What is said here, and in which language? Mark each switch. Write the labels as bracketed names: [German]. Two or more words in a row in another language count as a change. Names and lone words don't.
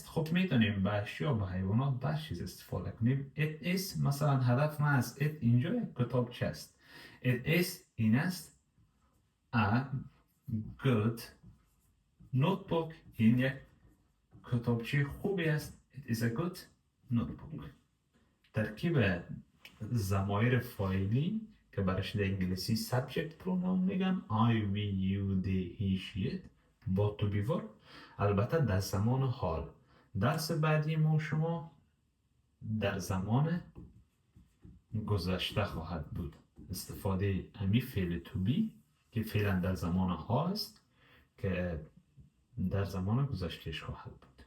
[Persian] خب میتونیم به اشیا و حیوانات به چیز استفاده کنیم. [English] it is [Persian] مثلا هدف من از it اینجا یک کتاب چه است. [English] it is [Persian] این است [English] a good notebook. [Persian] این یک کتابچه خوبی است. [English] It is a good notebook. [Persian] ترکیب ضمایر فاعلی که برش در انگلیسی [English] subject pronoun [Persian] میگن [English] I, we, you, they, he, she, it [Persian] با [English] to be verb. [Persian] البته در زمان حال. درس بعدی ما شما در زمان گذشته خواهد بود. استفاده امی فعل [English] to be [Persian] که فعلا در زمان حال است که در زمان گذشتهش خواهد بود.